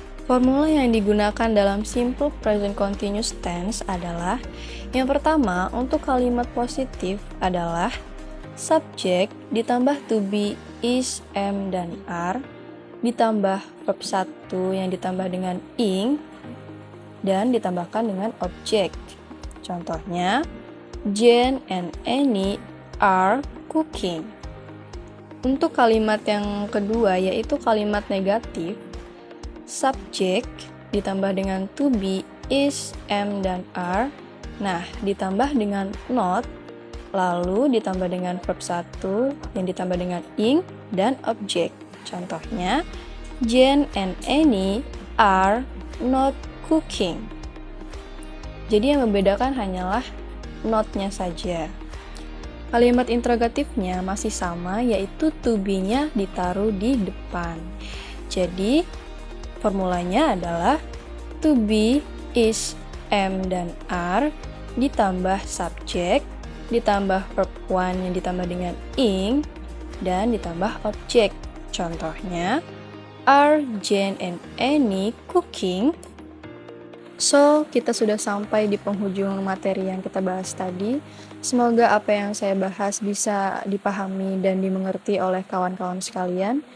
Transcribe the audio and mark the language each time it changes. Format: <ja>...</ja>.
<id>Formula yang digunakan dalam simple present continuous tense adalah yang pertama, untuk kalimat positif adalah subjek ditambah to be, is, am, dan are, ditambah verb 1 yang ditambah dengan ing, dan ditambahkan dengan objek.</id> <en>Contohnya, Jane and Annie are cooking.</en> <id>Untuk kalimat yang kedua, yaitu kalimat negatif, subject ditambah dengan to be, is, am, dan are. Nah, ditambah dengan not, lalu ditambah dengan verb 1 yang ditambah dengan ing dan object.</id> <en>Contohnya, Jane and Annie are not cooking.</en> <id>Jadi yang membedakan hanyalah not-nya saja. Kalimat interrogatifnya masih sama, yaitu to be-nya ditaruh di depan. Jadi, formulanya adalah to be, is, am, dan are, ditambah subject, ditambah verb 1 yang ditambah dengan ing, dan ditambah object.</id> <en>Contohnya, are Jane and Annie cooking?</en> <id>So, kita sudah sampai di penghujung materi yang kita bahas tadi. Semoga apa yang saya bahas bisa dipahami dan dimengerti oleh kawan-kawan sekalian.</id>